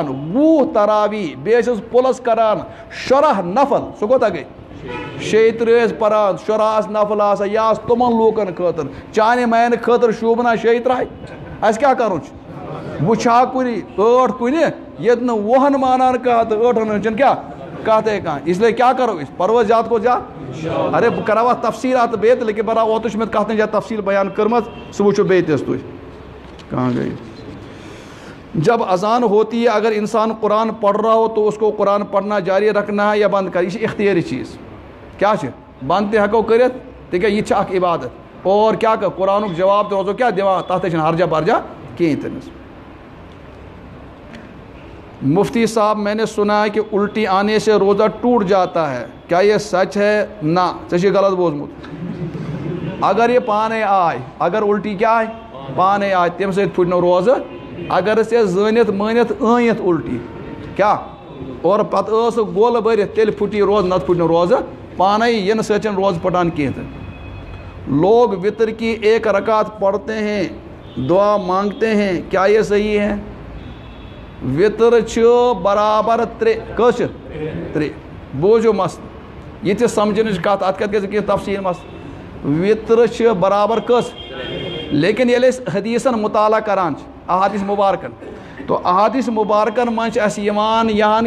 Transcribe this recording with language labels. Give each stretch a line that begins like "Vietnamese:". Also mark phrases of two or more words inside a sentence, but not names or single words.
Kashmiri: 20 تراویح بیٚیہِ ٲسۍ پٕلس کران شُراہ نفل سُہ کوتاہ گٔے 36 ٲسۍ پران 14 آسہٕ نفل آسان یہِ آسہٕ تِمن لوٗکن خٲطرٕ چانہِ میانہِ خٲطرٕ شوٗبنا 36 اَسہِ کیٛاہ کرُن چھُ بہٕ چھا کُنہِ 8 کُنہِ ییٚتہِ نہٕ 10 مانان کانٛہہ تہٕ 8 ہن چھُنہٕ کیٛاہ کتھے کانٛہہ
Urdu: اس لیے
Kashmiri: کیٛاہ کرو أسۍ پرو زیادٕ کھۄتہٕ زیادٕ ارے بہٕ کرو اتھ تفصیٖلات بیٚیہِ تہِ لیکن بہرحال اوترٕ چھُ مےٚ کتھ جایہِ تفصیٖل بیان کٔرمٕژ سُہ وٕچھِو بیٚیہِ تہِ حظ تُہۍ کہاں گٔے
Urdu: جب اذان ہوتی ہے اگر انسان قرآن پڑھ رہا ہو تو اس کو قرآن پڑھنا جاری رکھنا ہے یا بند
Kashmiri: کر یہ چھِ اختیٲری چیٖز کیٛاہ چھِ بنٛد تہِ ہٮ۪کو کٔرِتھ تِکیٛازِ یہِ تہِ چھِ اکھ عبادت اور کیٛاہ کر قرآنُک جواب تہِ روزو کیٛاہ دِوان تتھ تہِ چھِنہٕ ہرجہ برجہ کِہیٖنۍ تہِ نہٕ
Urdu: مفتی صاحب میں نے سنا ہے کہ الٹی آنے سے روزہ ٹوٹ جاتا ہے کیا یہ سچ ہے
Kashmiri: نہ ژےٚ چھُے غلط بوٗزمُت اگر یہِ پانے آے اگر الٹی کیٛاہ آے پانے آے تمہِ سۭتۍ پھُٹہِ نہٕ روزٕ اگر ژےٚ زٲنِتھ مٲنِتھ ٲنِتھ الٹی کیٛاہ اور پتہٕ ٲس گول بٔرِتھ تیٚلہِ پھُٹی روزٕ نتہٕ پھُٹہِ نہٕ روزٕ پانے یِنہٕ سۭتۍ چھنہٕ روزٕ پھٹان کینٛہہ تہِ
Urdu: لوگ وطر کی 1 رکعت پڑھتے ہیں دعا مانگتے ہیں کیا یہ صحیح ہے
Kashmiri: وطر چھُ برابر 3 کٔژ چھِ 3 بوٗزِو مسلہٕ یہِ تہِ سمجھنٕچ کتھ اتھ کتھ گژھِ کینٛہہ تفصیٖل مسلہٕ وطر چھِ برابر کٔژ لیکن ییٚلہِ أسۍ حدیٖثن مُطالعہ کران چھِ احادیث مُبارکن تو احادیث مُبارکن منٛز چھِ اَسہِ یِوان یہان